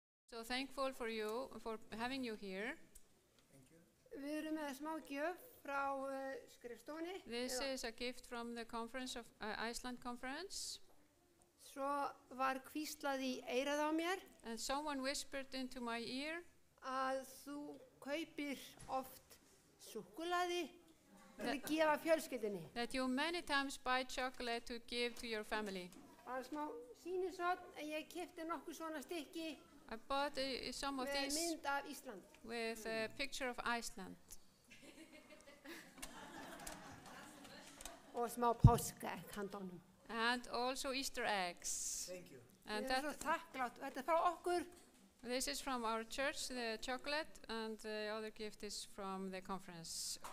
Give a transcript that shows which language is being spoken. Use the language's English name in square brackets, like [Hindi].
[English] So thankful for you, for having you here. [Icelandic] Við erum með smá gjöf frá skrifstofunni. [English] This is a gift from the conference of Iceland conference. [Icelandic] Svo var hvíslað í eyrað á mér [English] And someone whispered into my ear [Icelandic] að þú kaupir oft súkkulaði til að gefa fjölskyldunni. [English] that you many times buy chocolate to give to your family. [Icelandic] Það var smá sýnishorn en ég keypti nokkuð svona stykki [English] I bought some of [Icelandic] með [English] these [Icelandic] mynd af Ísland. [English] with a picture of Iceland [Icelandic] Og smá páskaegg handónum. [English] and also Easter eggs. Thank you. And [Icelandic] Ég er svo þakklátt. Þetta er frá okkur. [English] this is from our church, the chocolate, and the other gift is from the conference.